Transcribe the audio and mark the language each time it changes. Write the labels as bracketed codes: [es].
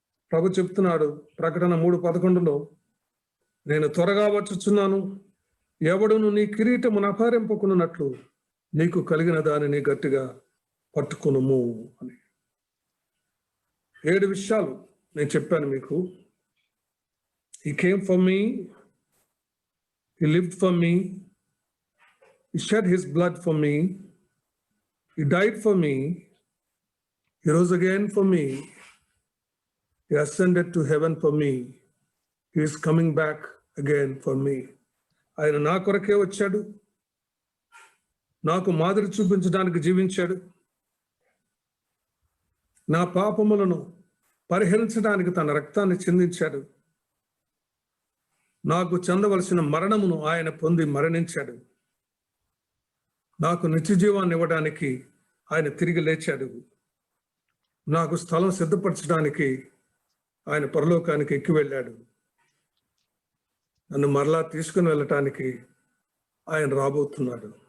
[te] ప్రభు చెప్తున్నాడు ప్రకటన 3:11లో, నేను త్వరగా వచ్చుచున్నాను, ఎవడును నీ కిరీటమును అపహరింపకున్నట్లు నీకు కలిగిన దానిని గట్టిగా పట్టుకునుము అని. 7 విషయాలు నేను చెప్పాను మీకు. [en] He came for me, he lived for me, he shed his blood for me, he died for me, he rose again for me, he ascended to heaven for me, he is coming back again for me. [te] ఆయన నా కొరకే వచ్చాడు, నాకు మాదిరి చూపించడానికి జీవించాడు, నా పాపములను పరిహరించడానికి తన రక్తాన్ని చిందించాడు, నాకు చెందవలసిన మరణమును ఆయన పొంది మరణించాడు, నాకు నిత్య జీవాన్ని ఇవ్వడానికి ఆయన తిరిగి లేచాడు, నాకు స్థలం సిద్ధపరచడానికి ఆయన పరలోకానికి ఎక్కి వెళ్ళాడు, నన్ను మరలా తీసుకుని వెళ్ళటానికి ఆయన రాబోతున్నాడు.